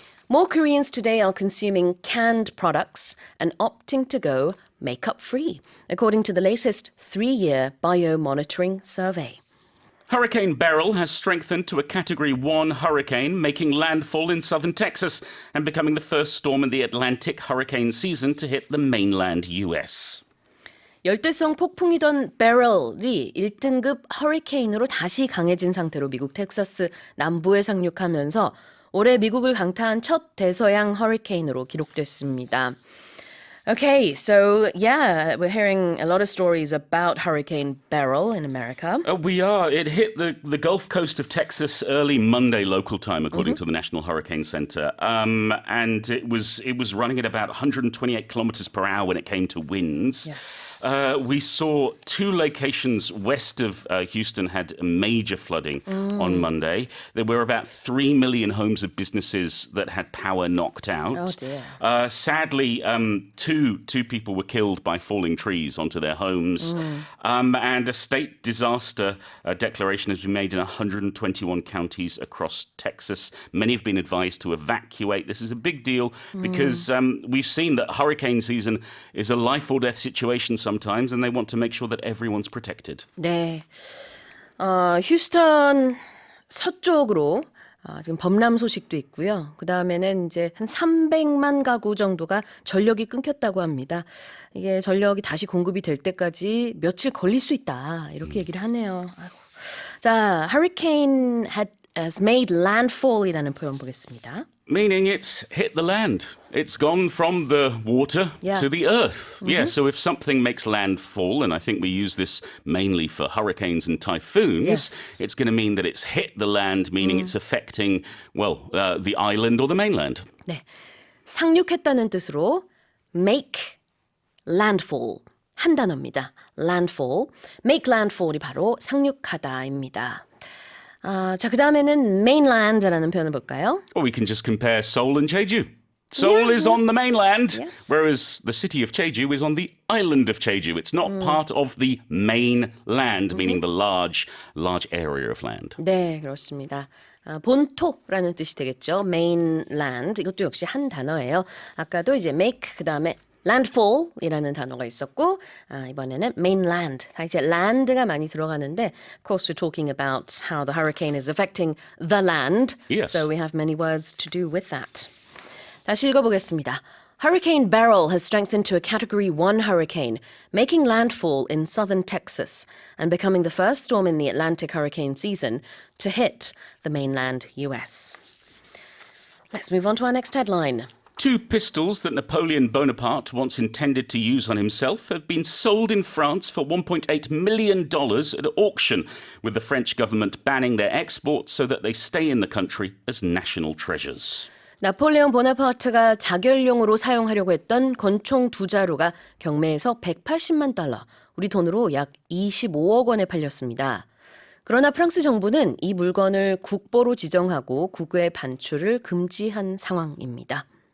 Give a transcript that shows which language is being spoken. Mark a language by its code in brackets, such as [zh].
[en] More Koreans today are consuming canned products and opting to go makeup free, according to the latest 3-year bio-monitoring survey. Hurricane Beryl has strengthened to a Category 1 hurricane, making landfall in southern Texas and becoming the first storm in the Atlantic hurricane season to hit the mainland US. [ko] 열대성 폭풍이던 Beryl이 1등급 허리케인으로 다시 강해진 상태로 미국 텍사스 남부에 상륙하면서 올해 미국을 강타한 첫 대서양 허리케인으로 기록됐습니다. [en] Okay, so yeah, we're hearing a lot of stories about Hurricane Beryl in America. We are. It hit the Gulf Coast of Texas early Monday local time, according to the National Hurricane Center. And it was running at about 128 kilometers per hour when it came to winds. Yes. We saw 2 locations west of Houston had major flooding on Monday. There were about 3 million homes and businesses that had power knocked out. Oh, dear. Sadly, two people were killed by falling trees onto their homes. And a state disaster declaration has been made in 121 counties across Texas. Many have been advised to evacuate. This is a big deal because we've seen that hurricane season is a life or death situation sometimes, and they want to make sure that everyone's protected. [ko] 네, 휴스턴 서쪽으로 지금 범람 소식도 있고요. 그 다음에는 이제 한 300만 가구 정도가 전력이 끊겼다고 합니다. 이게 전력이 다시 공급이 될 때까지 며칠 걸릴 수 있다 이렇게 얘기를 하네요. 아이고. 자, [en] hurricane has made landfall [ko] 이라는 표현 보겠습니다. [en] Meaning it's hit the land. It's gone from the water Yeah. to the earth. Yeah, so if something makes landfall, and I think we use this mainly for hurricanes and typhoons, Yes. it's going to mean that it's hit the land, meaning it's affecting, well, the island or the mainland. [ko] 네, 상륙했다는 뜻으로 make landfall 한 단어입니다. landfall, make landfall이 바로 상륙하다입니다. 자, 그 다음에는 mainland라는 표현을 볼까요? [en] Or we can just compare Seoul and Jeju. Seoul is on the mainland, Yes. whereas the city of Jeju is on the island of Jeju. It's not part of the mainland, meaning the large area of land. [ko] 네, 그렇습니다. 본토라는 뜻이 되겠죠. mainland. 이것도 역시 한 단어예요. 아까도 이제 make 그다음에 landfall이라는 단어가 있었고 이번에는 mainland. 다 이제 land가 많이 들어가는데 [en] of course we're talking about how the hurricane is affecting the land. Yes. So we have many words to do with that. [ko] 다시 읽어보겠습니다. [en] Hurricane Beryl has strengthened to a Category 1 hurricane, making landfall in southern Texas and becoming the first storm in the Atlantic hurricane season to hit the mainland US. Let's move on to our next headline. 2 pistols that Napoleon Bonaparte once intended to use on himself have been sold in France for $1.8 million at auction, with the French government banning their exports so that they stay in the country as national treasures. [ko] 나폴레옹 보나파르트가 자결용으로 사용하려고 했던 권총 2자루가 경매에서 180만 달러, 우리 돈으로 약 25억 원에 팔렸습니다. 그러나 프랑스 정부는 이 물건을 국보로 지정하고 국외 반출을 금지한 상황입니다.